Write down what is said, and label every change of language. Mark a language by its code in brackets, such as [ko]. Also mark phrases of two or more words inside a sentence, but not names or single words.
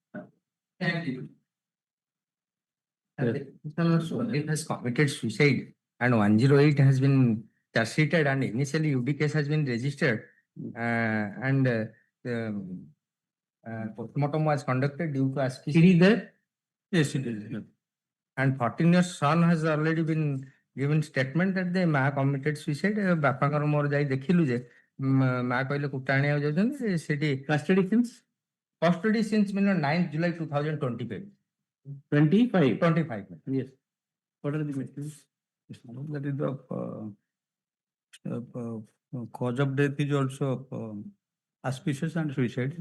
[en] It has committed suicide and 108 has been charge sheeted and initially UD case has been registered and postmortem was conducted due to asphyxia. It is there? Yes, it is. And 14-year son has already been given statement that the ma committed suicide. [or] ବାପାଙ୍କର ମୋର ଯାଇ ଦେଖିଲୁ ଯେ ମା କହିଲେ କୁଟା ଆଣିବାକୁ ଯାଉଛନ୍ତି ସେଠି [en] custody since 9th July 2025. 25. Yes. What are the mechanisms? That is the cause of death is also auspicious and suicide.